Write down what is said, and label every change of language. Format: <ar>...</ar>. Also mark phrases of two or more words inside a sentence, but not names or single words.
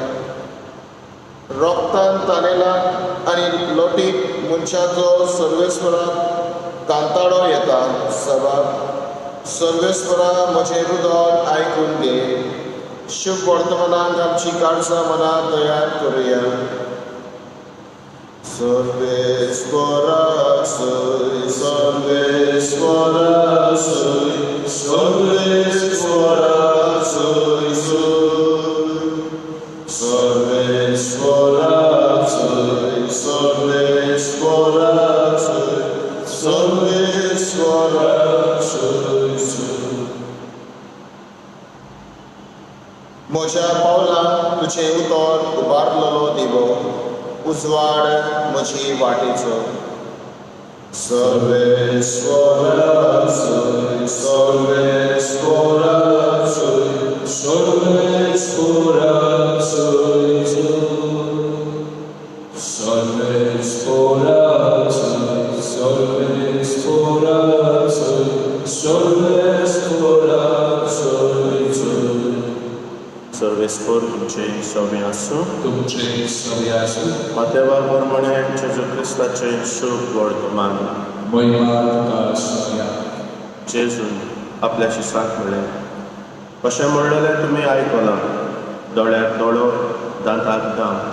<kok>रोगतान तानेला आनी लोटीक मनशाचो सर्वेस्वराक कांताळो येता. सभा. सर्वेस्वरा म्हजें हृदय आयकून घे. शुभ वर्तमानाक आमची काळजां मनांत तयार करुया. सर्वेस्वरा सय, सर्वेस्वरा सय, सर्वेस्वरा सय सय. सर्वेस्वरा सय, सर्वेस्वरा सय, सर्वेस्वरा सय सय. म्हज्या पावलांक तुजें उतर उबारलेलो दिवो. उजवाड म्हजी वाटेचो. सर्वेस्वरा सय, सर्वेस्वरा सय, सर्वेस्वरा सय सय. सर्वेस्वरा सय, सर्वेस्वरा सय, सर्वेस्वरा सय सय. सर्वेस्वर तुमचे सवे आसूं. तुमचे सवे आसूं. देवा प्रमाणे जेजू क्रिस्ताचे शुभ वर्तमान. महिमा तुका सव्या. जेजून आपल्या शिसाक म्हणलें, अशें म्हणलेलें तुमी आयकलां, दोळ्याक दोळो, दांताक दांत.</kok>